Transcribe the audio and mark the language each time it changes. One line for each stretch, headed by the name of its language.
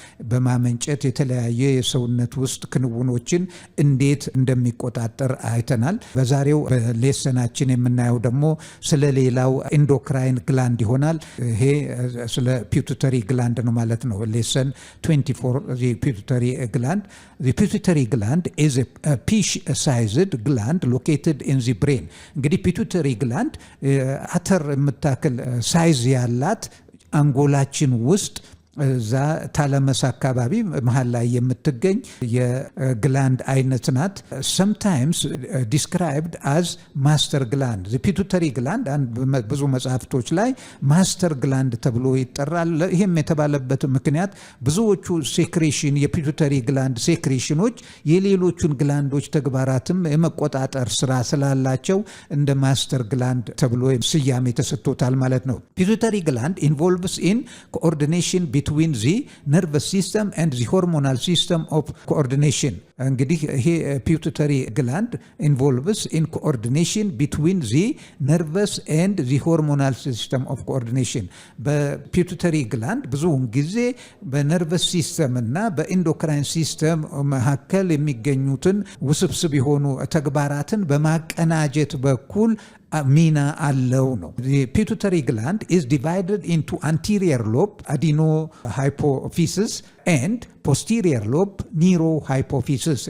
Amharic: በማመንጨት የተለያየ የሰውነት ውስጥ ክንውኖችን እንዴት እንደሚቆጣጠር አይተናል። በዛሬው ሌሰናችን የምናየው ደግሞ ስለ ሌላው ኢንዶክራይን ግላንድ ይሆናል። ይሄ ስለ ፒቱተሪ ግላንድ ነው ማለት ነው። ሌሰን 24 ፒቱተሪ ግላንድ.
English: The pituitary gland is a pea-sized gland located in the brain.
Amharic: እንግዲህ ፒቱተሪ ግላንድ አተር የምታክል ሳይዝ ያላት አንጎላችን ውስጥ እዛ ታለመስ አካባቢ መሃል ላይ የምትገኝ የግላንድ አይነት ናት።
English: sometimes described as master gland.
Amharic: the pituitary gland ብዙ መጽሐፍቶች ላይ ማስተር ግላንድ ተብሎ ይጠራል። ይሄም የተባለበት ምክንያት ብዙዎቹ ሴክሬሽን የፒቱተሪ ግላንድ ሴክሬሽኖች የሌሎቹን ግላንዶች ተግባራትም የመቆጣጠር ስራ ስላላቸው እንደ ማስተር ግላንድ ተብሎ ስያሜ ተሰጥቶታል ማለት ነው። ፒቱተሪ ግላንድ
English: involves in coordination between the nervous system and the hormonal system of coordination.
Amharic: እንግዲህ ይሄ ፒቱተሪ ግላንድ
English: involves in coordination between the nervous and the hormonal system of coordination.
Amharic: በፒቱተሪ ግላንድ ብዙውን ጊዜ በነርቨስ ሲስተም እና በኢንዶክራይን ሲስተም መካከል የሚገኙትን ውስብስብ የሆኑ ተግባራትን በማቀናጀት በኩል ሚና አለው ነው።
English: The pituitary gland is divided into anterior lobe, adenohypophysis, and posterior lobe, neurohypophysis.